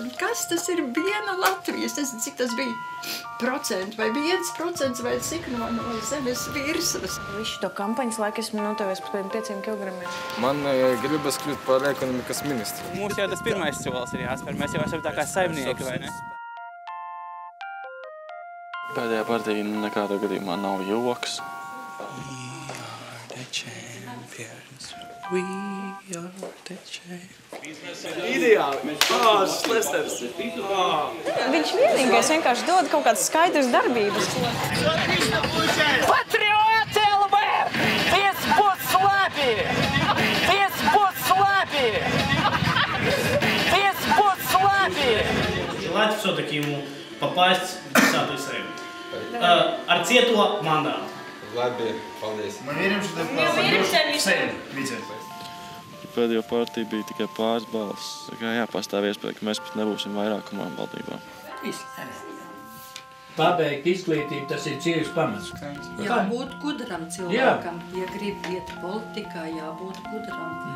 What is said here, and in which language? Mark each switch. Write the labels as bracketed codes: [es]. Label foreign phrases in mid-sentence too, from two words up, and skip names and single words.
[lv] Nu kas tas ir viena Latvijas? Nezinu, cik tas bija procentu, vai 1% vai cik no zemes virsmas. Visu to kampaņas laiku esmu notevies par 5 kilogramiem. Man gribas kļūt par ekonomikas ministru. Mums jau tas pirmais solis ir jāspēr. Mēs jau esam tā kā saimnieki, vai ne? Pēdējā partija nekādā gadījumā nav joks. [en] We are the champions. [lv] Ideāli! Šlesters! Viņš vienīgais vienkārši dod kaut kādas skaidras darbības. Patrioti LV! Viss būs labi! Viss būs labi! Viss būs labi! [ru] Желать все-таки ему попасть в 10-ю Сейму. [lv] Ar cieto mandātu. Labi, paldies. [ru] Мы верим, что ты попадешь в Сейм, Витя. [lv] Pēdējo partiju bija tikai pāris balss. Jā, pastāv iespēja, ka mēs pat nebūsim vairākumā valdībā. Pabeigt izglītību, tas ir dzīves pamats. Jābūt gudram cilvēkam, ja grib iet politikā, jābūt gudram.